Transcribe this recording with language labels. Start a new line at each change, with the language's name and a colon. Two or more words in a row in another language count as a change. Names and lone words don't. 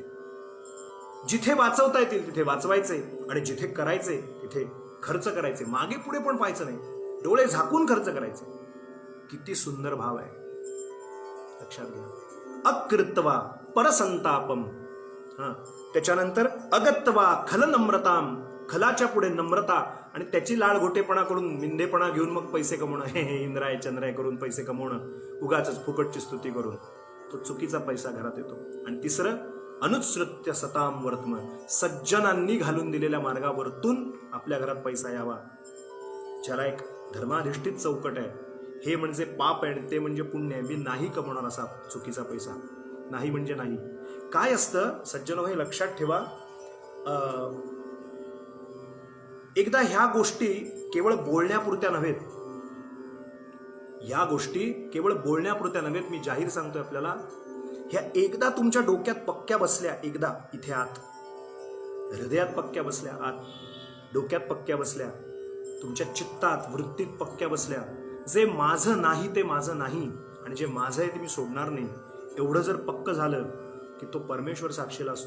Marathi: जिथे वाचवता येतील तिथे वाचवायचे आणि जिथे करायचे तिथे खर्च करायचे. मागे पुढे पण पाहायचं नाही, डोळे झाकून खर्च करायचे. किती सुंदर भाव आहे, लक्षात घ्या.
Sanskrit: अकृत्वा परसंतापम. त्याच्यानंतर अगत्वा खल नम्रताम.
Marathi: खलाच्या पुढे नम्रता आणि त्याची लाळ घोटेपणा करून मिंदेपणा घेऊन मग पैसे कमवणं, हे इंद्राय चंद्राय करून पैसे कमवणं, उगाच फुकटची स्तुती करून, तो चुकीचा पैसा घरात येतो. आणि तिसरं
Sanskrit: अनुसृत्य सताम वर्तम.
Marathi: सज्जनांनी घालून दिलेल्या मार्गावरतून आपल्या घरात पैसा यावा. ज्याला एक धर्माधिष्ठित चौकट आहे, हे म्हणजे पाप आहे आणि ते म्हणजे पुण्य आहे. मी नाही कमवणार असा चुकीचा पैसा. नाही म्हणजे नाही. काय असतं सज्जनो, हे लक्षात ठेवा. एकदा ह्या गोष्टी केवळ बोलण्यापुरत्या नव्हेत, ह्या गोष्टी केवळ बोलण्यापुरत्या नव्हेत, मी जाहीर सांगतोय आपल्याला, ह्या एकदा तुमच्या डोक्यात पक्क्या बसल्या, एकदा इथे आत हृदयात पक्क्या बसल्या, आत डोक्यात पक्क्या बसल्या, तुमच्या चित्तात वृत्तीत पक्क्या बसल्या, जे माझं नाही ते माझं नाही आणि जे माझं आहे ते मी सोडणार नाही, एवढं जर पक्क झालं की तो परमेश्वर साक्षीला असतो.